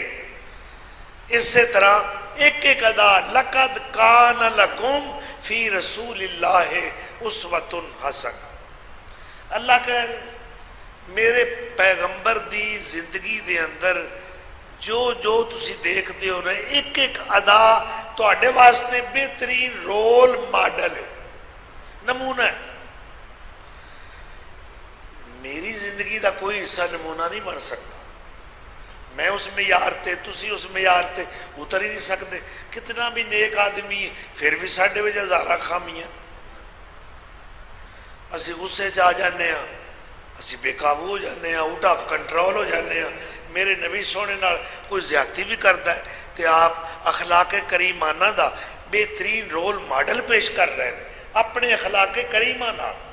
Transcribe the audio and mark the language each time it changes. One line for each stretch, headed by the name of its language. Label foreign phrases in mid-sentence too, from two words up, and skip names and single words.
Punjabi: اسی طرح ایک ایک ادا،
Arabic: لقد کان لکم فی رسول اللہ اسوۃ حسنہ،
Punjabi: اللہ کہہ رہے میرے پیغمبر دی زندگی دے اندر جو تسی دیکھتے ہو نا ایک ایک ادا تواڈے واسطے بہترین
English: role model
Punjabi: ہے، نمونہ ہے۔ میری زندگی دا کوئی حصہ نمونہ نہیں بن سکتا، میں اس معیار تے تسی اس معیار تے اتر ہی نہیں سکتے۔ کتنا بھی نیک آدمی ہے پھر بھی ساڈے وچ ہزاراں خامیاں، اسی غصے چ آ جانے ہاں، اسی بے قابو ہو جانے ہاں،
English: out of control
Punjabi: ہو جانے ہاں۔ میرے نبی سونے نال کوئی زیادتی بھی کرتا ہے تے آپ اخلاق کریمانہ دا بہترین
English: role model
Punjabi: پیش کر رہے ہیں اپنے اخلاق کریمہ نال۔